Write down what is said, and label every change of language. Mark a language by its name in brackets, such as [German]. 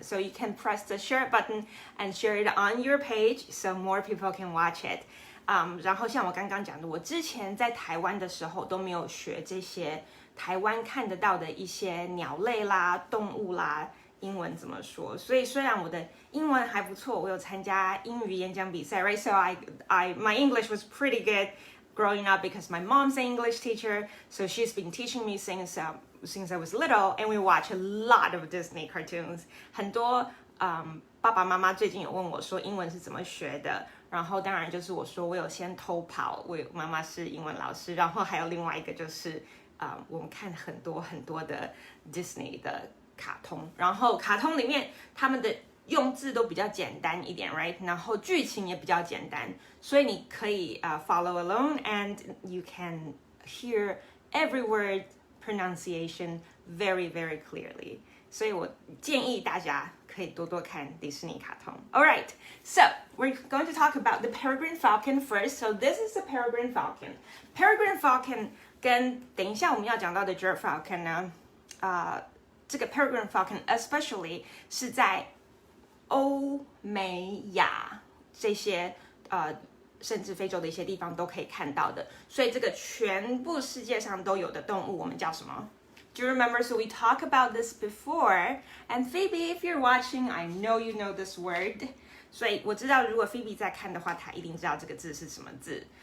[English] So you can press the share button and share it on your page, so more people can watch it. [Chinese] 然后像我刚刚讲的，我之前在台湾的时候都没有学这些台湾看得到的一些鸟类啦、动物啦，英文怎么说？所以虽然我的英文还不错，我有参加英语演讲比赛 [English] ，right? So my English was pretty good.Growing up because my mom's an English teacher, so she's been teaching me since I was little, and we watch a lot of Disney cartoons. [Chinese] 很多爸爸妈妈最近有问我说英文是怎么学的，然后当然就是我说我有先偷跑，我妈妈是英文老师，然后还有另外一个就是我们看很多很多的 Disney 的卡通，然后卡通里面他们的用字都比较简单一点 ，right？然后剧情也比较简单，所以你可以 [English] follow along and you can hear every word pronunciation very very clearly. [Chinese] 所以我建议大家可以多多看迪士尼卡通。 [English] All right, so we're going to talk about the Peregrine Falcon first. So this is the Peregrine Falcon. [Chinese] Peregrine Falcon 跟等一下我们要讲到的 Gyrfalcon 呢，这个 Peregrine Falcon especially 是在欧美亚这些甚至非洲的一些地方都可以看到的，所以这个全部世界上都有的动物，我们叫什么？ [English] Do you remember? So we talked about this before. And Phoebe, if you're watching, I know you know this word. [Chinese] 所以我知道，如果 Phoebe 在看的话，她一定知道这个字是什么字。